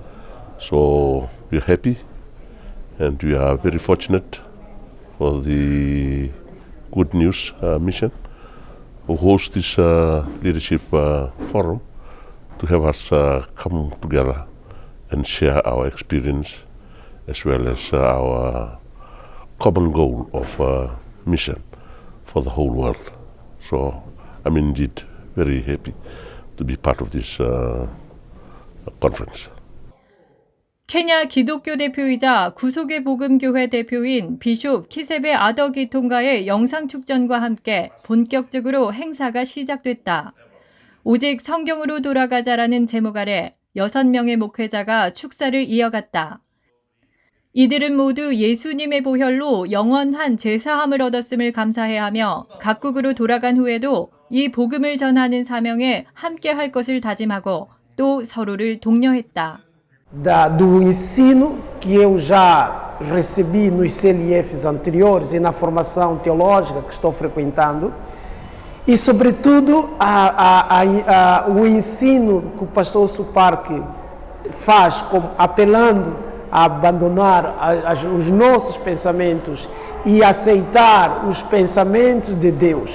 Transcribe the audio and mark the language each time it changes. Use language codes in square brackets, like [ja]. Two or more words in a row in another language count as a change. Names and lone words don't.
[en] So we are happy and we are very fortunate for the Good News mission who host this leadership forum to have us come together and share our experience as well as our common goal of mission for the whole world. So I'm indeed very happy to be part of this conference. [ko] 케냐 기독교 대표이자 구속의 복음교회 대표인 비숍 키세베 아더기통과의 영상축전과 함께 본격적으로 행사가 시작됐다. 오직 성경으로 돌아가자라는 제목 아래 6명의 목회자가 축사를 이어갔다. 이들은 모두 예수님의 보혈로 영원한 제사함을 얻었음을 감사해야 하며 각국으로 돌아간 후에도 이 복음을 전하는 사명에 함께할 것을 다짐하고 또 서로를 독려했다. [pt] Do ensino que eu já recebi nos CLFs anteriores e na formação teológica que estou frequentando e, sobretudo, o ensino que o pastor Suparque faz apelando a abandonar os nossos pensamentos e aceitar os pensamentos de Deus.